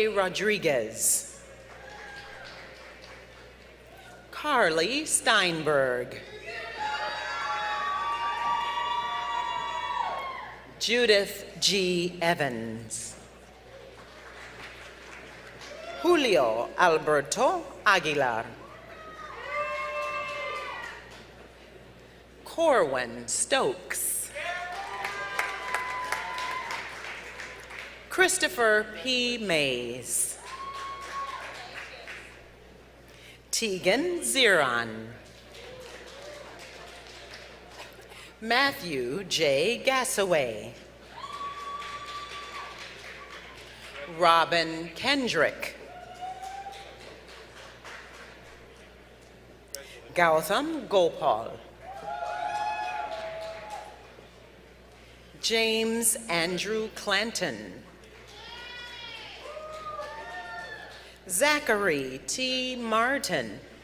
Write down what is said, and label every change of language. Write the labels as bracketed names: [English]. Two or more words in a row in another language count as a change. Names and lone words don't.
[English] Rodriguez. Carly Steinberg. Judith G. Evans. Julio Alberto Aguilar. Corwin Stokes. Christopher P. Mays. Tegan Ziron. Matthew J. Gassaway. Robin Kendrick. Gautam Gopal. James Andrew Clanton. Zachary T. Martin.